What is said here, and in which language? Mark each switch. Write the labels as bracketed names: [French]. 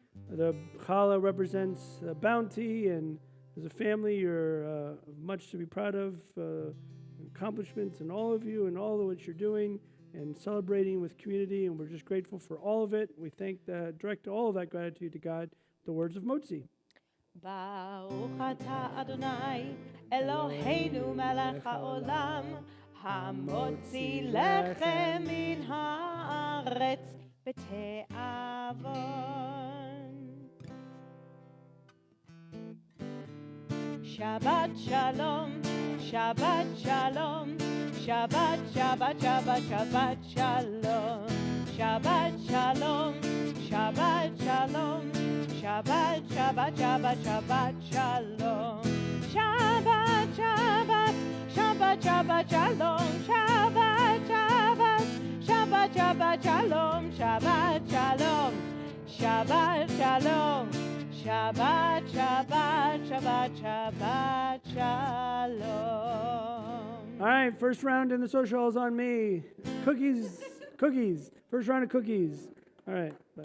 [English] The challah represents bounty, and as a family, you're much to be proud of, accomplishments in all of you and all of what you're doing and celebrating with community, and we're just grateful for all of it. We direct all of that gratitude to God, the words of Motzi. [Hebrew] ברוך אתה אדוני אלוהינו מלך העולם המוציא לחם מן הארץ בתיאבון. שבת שלום, שבת שלום, שבת שבת שבת שבת שלום, שבת שלום, שבת שלום, שבת שבת שבת שבת שלום, שבת שבת שבת שבת שלום, שבת שבת שבת שבת שלום, שבת שלום, שבת שלום, שבת shabbat shabbat shabbat shalom. [English] All right, first round in the social hall is on me. Cookies. First round of cookies. All right.